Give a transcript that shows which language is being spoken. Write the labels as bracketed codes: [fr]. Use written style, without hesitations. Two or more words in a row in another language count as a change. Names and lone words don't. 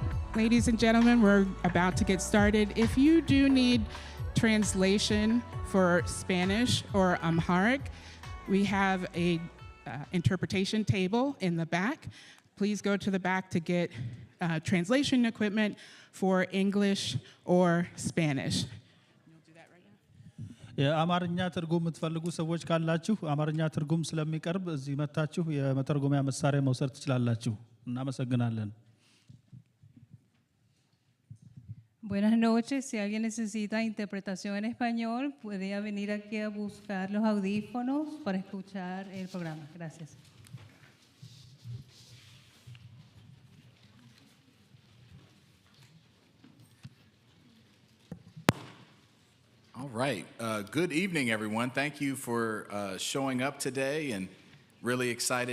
[en] Ladies and gentlemen, we're about to get started. If you do need translation for Spanish or Amharic, we have a interpretation table in the back. Please go to the back to get translation equipment for English or Spanish. [am] የአማርኛ ትርጉም የምትፈልጉ ሰዎች ካላችሁ አማርኛ ትርጉም ስለሚቀርብ እዚህ መታችሁ የመተርጎሚያ መሳሪያ መውሰድ ትችላላችሁ። እናመሰግናለን። [es] Buenas noches. Si alguien necesita interpretación en español, puede venir aquí a buscar los audífonos para escuchar el programa. Gracias. [en] All right. Good evening, everyone. Thank you for showing up today, and really excited.